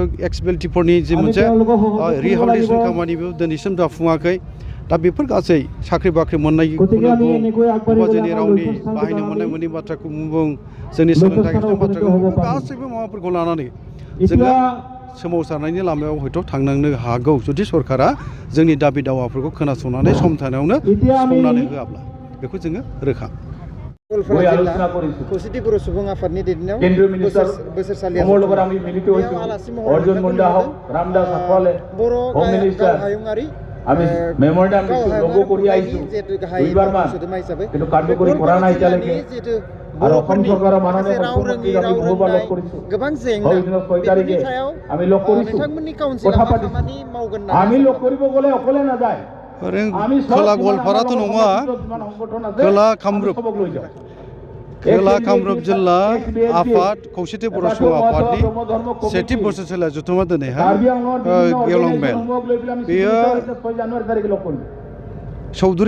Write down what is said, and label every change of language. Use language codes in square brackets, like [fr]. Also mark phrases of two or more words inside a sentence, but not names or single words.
[brx] एक्सबिएलटिफोरनि जि मोनसे रिहेबिलिटेसन खामानिबो दिनैसिम जाफुङाखै दा बेफोर गासै साख्रि बाख्रि मोननायखौनो बुं बबेबा जोंनि रावनि बाहायनो मोननाय मोननि बाथ्राखौ बुं जोंनि सोलोंथाइ बाथ्राखौ बुं गासैबो माबाफोरखौ लानानै जोङो सोमावसारनायनि लामायाव हयथ' थांनांनो हागौ जुदि सरकारा जोंनि दाबि दावाफोरखौ खोनासंनानै सम थानायावनो सुफुंनानै होआब्ला बेखौ जोङो रोखा खौसेथि बर' सुबुं आफादनि दैदेननायाव बोसोरसालिया आलासि महरै बर' गावहायुङारि [as] আমি মেমোরেন্ডাম লঘু কৰি আহিছো 2 মান কিন্তু কাৰ্যকৰী কৰা নাই এতিয়ালৈকে আৰু অসম চৰকাৰৰ মাননীয় মুখ্যমন্ত্ৰী আমি বহুবাৰ লগ কৰিছো [brx] गोबां जेंना बेफोरनि सायाव [as] আমি লগ কৰিছো [brx] नोंथांमोननि काउन्सिलाव खामानि मावगोन ना [as] আমি লগ কৰিব গলে অকলে না যায় [brx] खोला गवालपाराथ' नङा खोला कामरुप खोला कामरुप जिल्ला आफाद खौसेथि बर' सुबुं आफादनि सेथि बोसोरसालिया जथुमा दिनैहाय गेवलां मेल बेयो चौधुरी